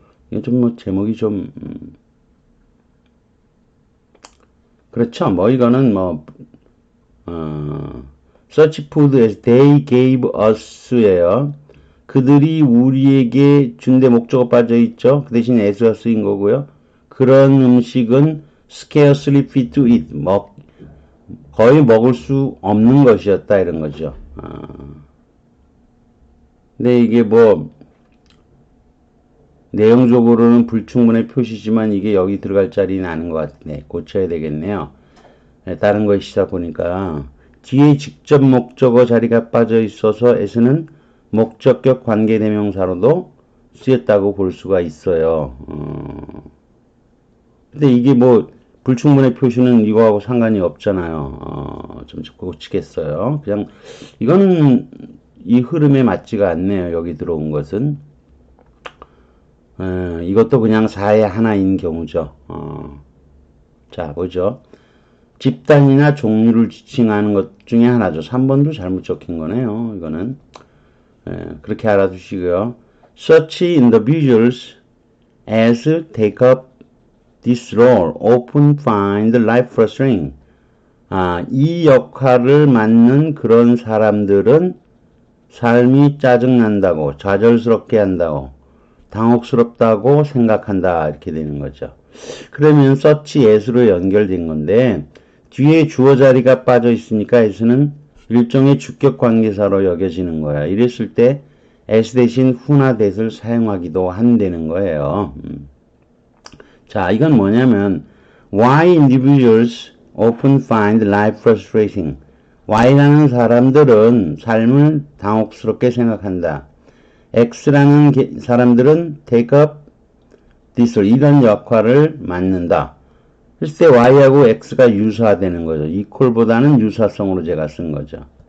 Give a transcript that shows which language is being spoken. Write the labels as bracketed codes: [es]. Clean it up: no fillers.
[ko] 이건 좀 뭐 제목이 좀 그렇죠. 뭐 이거는 뭐 [en] such food as they gave us [ko] 예요. 그들이 우리에게 준데 목적어 빠져 있죠. 그 대신 as가 쓰인 거고요. 그런 음식은 [en] scarcely fit to eat. [ko] 거의 먹을 수 없는 것이었다 이런 거죠. 근데 이게 뭐 내용적으로는 불충분의 표시지만 이게 여기 들어갈 자리는 아닌 것 같네. 고쳐야 되겠네요. 다른 거 시다 보니까 뒤에 직접 목적어 자리가 빠져 있어서 as는 목적격 관계대명사로도 쓰였다고 볼 수가 있어요. 근데 이게 뭐 불충분의 표시는 이거하고 상관이 없잖아요. 좀 고치겠어요. 그냥 이거는 이 흐름에 맞지가 않네요. 여기 들어온 것은. 이것도 그냥 사의 하나인 경우죠. 자, 보죠. 집단이나 종류를 지칭하는 것 중에 하나죠. 3번도 잘못 적힌 거네요. 이거는. 그렇게 알아두시고요. [en] Such individuals as take up this role often find life frustrating. [ko] 이 역할을 맡는 그런 사람들은 삶이 짜증난다고, 좌절스럽게 한다고, 당혹스럽다고 생각한다. 이렇게 되는 거죠. 그러면 such as로 연결된 건데 뒤에 주어 자리가 빠져 있으니까 as는 일종의 주격 관계사로 여겨지는 거야. 이랬을 때 as 대신 who나 that을 사용하기도 한다는 거예요. 자, 이건 뭐냐면 [en] Why individuals often find life frustrating. [ko] Y라는 사람들은 삶을 당혹스럽게 생각한다. X라는 사람들은 [en] take up this [ko] 이런 역할을 맡는다. 글쎄 Y하고 X가 유사되는 거죠. equal보다는 유사성으로 제가 쓴 거죠.